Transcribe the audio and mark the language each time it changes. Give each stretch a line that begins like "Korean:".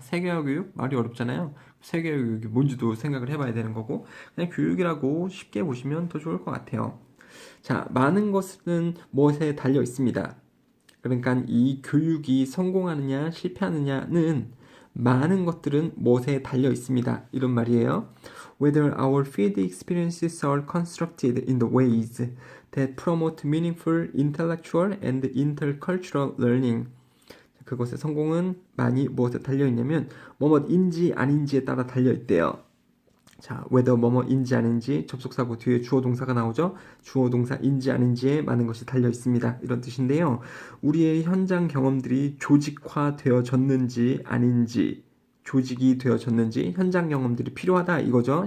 Korean: 세계화 교육, 말이 어렵잖아요. 세계화 교육이 뭔지도 생각을 해봐야 되는 거고, 그냥 교육이라고 쉽게 보시면 더 좋을 것 같아요. 자, 많은 것은 무엇에 달려 있습니다. 그러니까 이 교육이 성공하느냐 실패하느냐는 많은 것들은 무엇에 달려 있습니다, 이런 말이에요.
English: Whether our field experiences are constructed in the ways that promote meaningful intellectual and intercultural learning.
Korean: 그것의 성공은 많이 무엇에 달려 있냐면 뭐뭐인지 아닌지에 따라 달려 있대요. 자, whether 뭐뭐인지 아닌지, 접속사고 뒤에 주어 동사가 나오죠. 주어 동사인지 아닌지에 많은 것이 달려 있습니다, 이런 뜻인데요. 우리의 현장 경험들이 조직화되어졌는지 아닌지, 조직이 되어졌는지, 현장 경험들이 필요하다, 이거죠.